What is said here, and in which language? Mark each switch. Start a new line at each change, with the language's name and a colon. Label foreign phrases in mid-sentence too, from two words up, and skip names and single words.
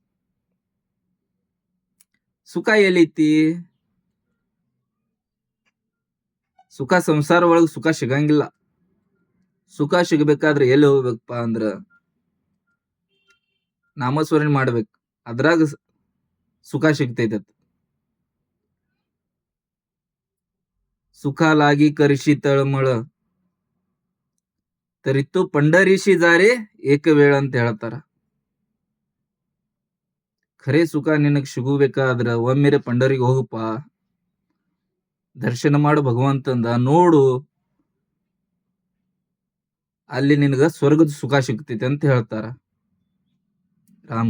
Kannada: ಸುಖ ಎಲ್ಲೈತಿ? ಸುಖ ಸಂಸಾರ ಒಳಗ ಸುಖ ಸಿಗಂಗಿಲ್ಲ. ಸುಖ ಸಿಗಬೇಕಾದ್ರೆ ಎಲ್ಲಿ ಹೋಗ್ಬೇಕಪ್ಪ ಅಂದ್ರ ನಾಮಸ್ಮರಣೆ ಮಾಡ್ಬೇಕು, ಅದ್ರಾಗ ಸುಖ ಸಿಗ್ತೈತ.
Marathi: सुख लागी करशी तळमळ तरी तो पंढरीशी जारे एक वेळ
Kannada: ಅಂತ ಹೇಳ್ತಾರ. ಖರೆ ಸುಖ ನಿನಗ್ ಸಿಗಬೇಕಾದ್ರ ಒಮ್ಮೆರೆ ಪಂಡರಿಗೆ ಹೋಗಪ್ಪ, ದರ್ಶನ ಮಾಡು ಭಗವಂತಂದ, ನೋಡು, ಅಲ್ಲಿ ನಿನಗ ಸ್ವರ್ಗದ ಸುಖ ಸಿಗ್ತೈತಿ ಅಂತ ಹೇಳ್ತಾರ.